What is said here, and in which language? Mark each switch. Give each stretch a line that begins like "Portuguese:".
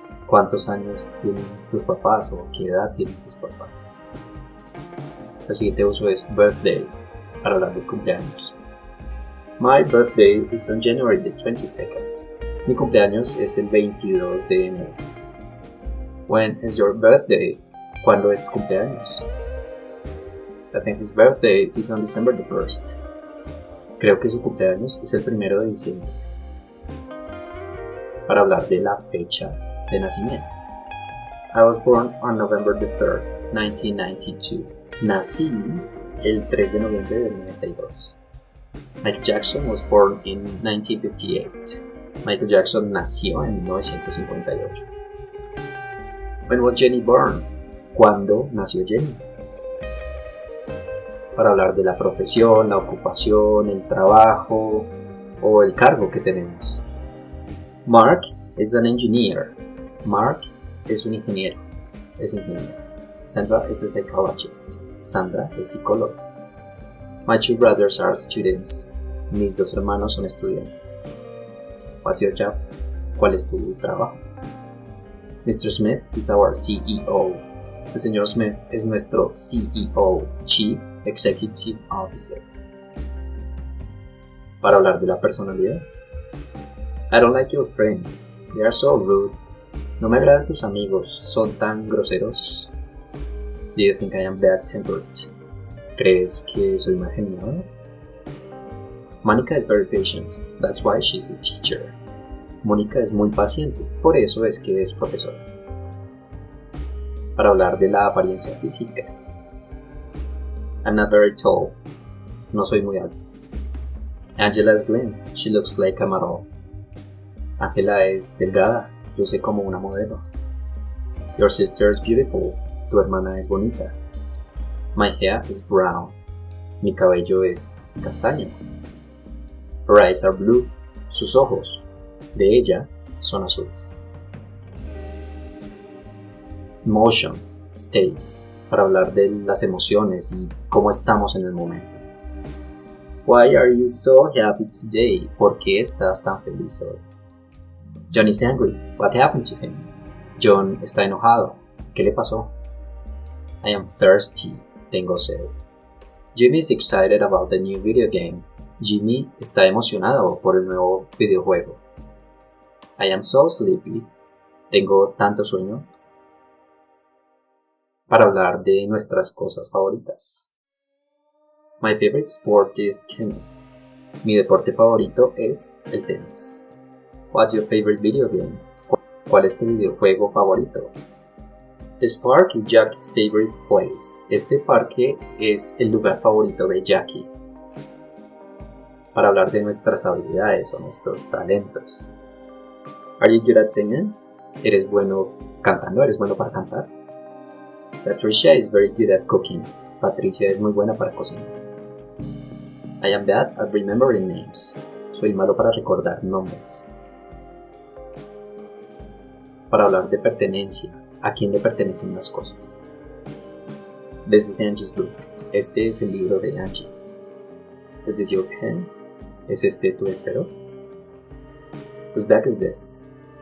Spanish: ¿Cuántos años tienen tus papás o qué edad tienen tus papás? El siguiente uso es birthday, para hablar del cumpleaños.
English: My birthday is on January the 22nd.
Spanish: Mi cumpleaños es el 22 de enero.
English: When is your birthday?
Spanish: ¿Cuándo es tu cumpleaños?
English: I think his birthday is on December the 1st.
Spanish: Creo que su cumpleaños es el 1 de diciembre. Para hablar de la fecha de nacimiento.
English: I was born on November the 3rd, 1992.
Spanish: Nací el 3 de noviembre del 92.
English: Michael Jackson was born in 1958.
Spanish: Michael Jackson nació en 1958.
English: When was Jenny born?
Spanish: ¿Cuándo nació Jenny? Para hablar de la profesión, la ocupación, el trabajo o el cargo que tenemos.
English: Mark is an engineer.
Spanish: Mark es un ingeniero. Es ingeniero.
English: Sandra is a psychologist.
Spanish: Sandra es psicóloga.
English: My two brothers are students.
Spanish: Mis dos hermanos son estudiantes.
English: What's your job?
Spanish: ¿Cuál es tu trabajo? Mr.
English: Smith is our CEO.
Spanish: El señor Smith es nuestro CEO, Chief Executive Officer. Para hablar de la personalidad.
English: I don't like your friends. They are so rude.
Spanish: No me agradan tus amigos. Son tan groseros.
English: Do you think I am bad-tempered?
Spanish: ¿Crees que soy mal geniado?
English: Monica is very patient. That's why she's a teacher.
Spanish: Mónica es muy paciente, por eso es que es profesora. Para hablar de la apariencia física.
English: I'm not very tall.
Spanish: No soy muy alto.
English: Angela is slim. She looks like a model.
Spanish: Angela es delgada. Luce como una modelo.
English: Your sister is beautiful.
Spanish: Tu hermana es bonita.
English: My hair is brown.
Spanish: Mi cabello es castaño.
English: Her eyes are blue.
Spanish: Sus ojos, de ella, son azules. Emotions, states, para hablar de las emociones y cómo estamos en el momento.
English: Why are you so happy today?
Spanish: ¿Por qué estás tan feliz hoy?
English: John is angry. What happened to him?
Spanish: John está enojado. ¿Qué le pasó?
English: I am thirsty.
Spanish: Tengo sed.
English: Jimmy is excited about the new video game.
Spanish: Jimmy está emocionado por el nuevo videojuego.
English: I am so sleepy.
Spanish: Tengo tanto sueño. Para hablar de nuestras cosas favoritas.
English: My favorite sport is tennis.
Spanish: Mi deporte favorito es el tenis.
English: What's your favorite video game?
Spanish: ¿Cuál es tu videojuego favorito?
English: This park is Jackie's favorite place.
Spanish: Este parque es el lugar favorito de Jackie. Para hablar de nuestras habilidades o nuestros talentos.
English: Are you good at singing?
Spanish: ¿Eres bueno cantando? ¿Eres bueno para cantar?
English: Patricia is very good at cooking.
Spanish: Patricia es muy buena para cocinar.
English: I am bad at remembering names.
Spanish: Soy malo para recordar nombres. Para hablar de pertenencia. ¿A quién le pertenecen las cosas?
English: This is Angie's book.
Spanish: Este es el libro de Angie.
English: Is this your pen?
Spanish: ¿Es este tu esfero?
English: Whose bag is this?